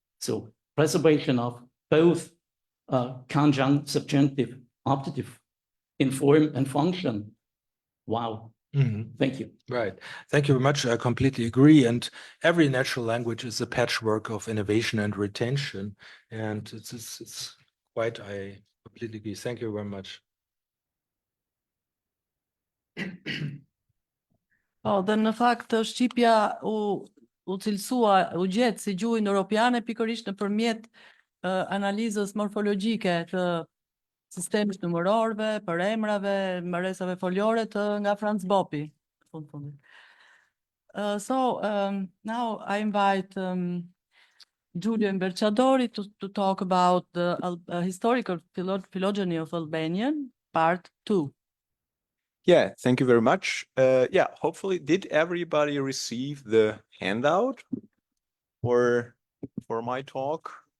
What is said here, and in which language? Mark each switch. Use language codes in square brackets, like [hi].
[en] So preservation of both conjunct, subjunctive, optative in form and function. Wow. Thank you. Right. Thank you very much. I completely agree. And every natural language is a patchwork of innovation and retention. And it's quite, I completely agree. Thank you very much. [sq] Po, dhe në fakt Shqipja u cilësua, u gjetë si gjuhë indo-europiane pikërisht nëpërmjet analizës morfologjike të sistemit numërorëve, për emrave, mbërresave folore të nga Franz Bopi. [en] Now I invite Giulio Imberciadori to talk about the historical phylogeny of Albanian, part 2. Yeah, thank you very much. Yeah, hopefully, did everybody receive the handout for my talk?